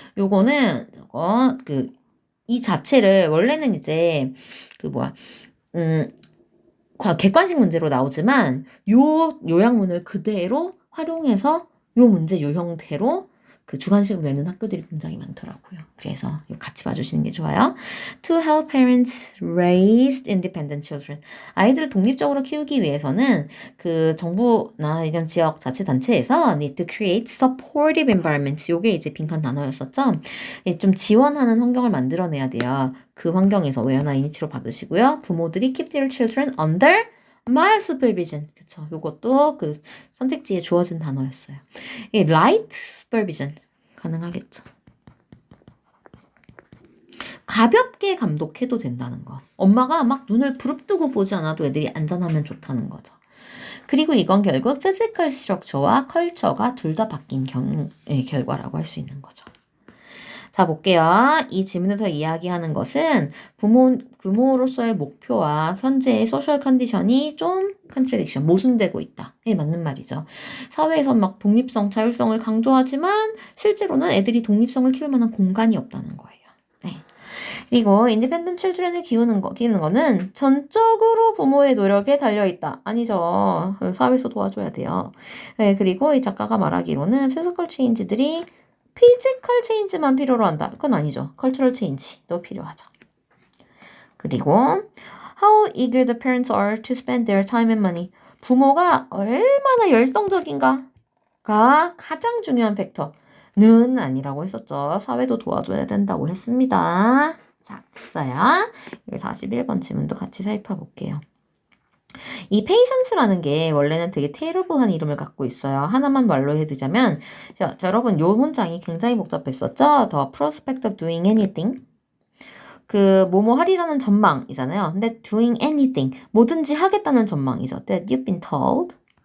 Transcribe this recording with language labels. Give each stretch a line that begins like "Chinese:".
Korean: 요거는 이 자체를 원래는 이제 객관식 문제로 나오지만 요약문을 그대로 활용해서 요 문제 요 형태로 그 주관식으로 내는 학교들이 굉장히 많더라고요. 그래서 이거 같이 봐주시는 게 좋아요.
English: To help parents raise independent children.
Korean: 아이들을 독립적으로 키우기 위해서는 그 정부나 이런 지역 자치단체에서
English: need to create supportive environments.
Korean: 요게 이제 빈칸 단어였었죠. 좀 지원하는 환경을 만들어내야 돼요. 그 환경에서 외연화 이니치로 받으시고요.
English: 부모들이 keep their children under mild supervision.
Korean: 그쵸. 요것도 그 선택지에 주어진 단어였어요. 이
English: light supervision
Korean: 가능하겠죠. 가볍게 감독해도 된다는 거. 엄마가 막 눈을 부릅뜨고 보지 않아도 애들이 안전하면 좋다는 거죠. 그리고 이건 결국 physical structure와 culture가 둘 다 바뀐 결과라고 할 수 있는 거죠. 자, 볼게요. 이 질문에서 이야기하는 것은 부모로서의 목표와 현재의 소셜 컨디션이 좀 컨트래딕션, 모순되고 있다. 예, 맞는 말이죠. 사회에서 막 독립성, 자율성을 강조하지만 실제로는 애들이 독립성을 키울 만한 공간이 없다는 거예요. 네. 그리고 인디펜던트 칠드런을 키우는 거는 전적으로 부모의 노력에 달려있다. 아니죠. 사회에서 도와줘야 돼요. 네, 그리고 이 작가가 말하기로는 피지컬 체인지들이 피지컬 체인지만 필요로 한다. 그건 아니죠. 컬처럴 체인지도 필요하죠.
English: 그리고 how eager the parents are to spend their time and money.
Korean: 부모가 얼마나 열성적인가가 가장 중요한 팩터는 아니라고 했었죠. 사회도 도와줘야 된다고 했습니다. 자, 됐어요. 41번 질문도 같이 살펴볼게요. 이 patience라는 게 원래는 되게 terrible한 이름을 갖고 있어요. 하나만 말로 해두자면, 자, 여러분 요 문장이 굉장히 복잡했었죠?
English: The prospect of doing anything.
Korean: 뭐뭐 하리라는 전망이잖아요. 근데
English: doing anything,
Korean: 뭐든지 하겠다는 전망이죠.
English: That you've been told.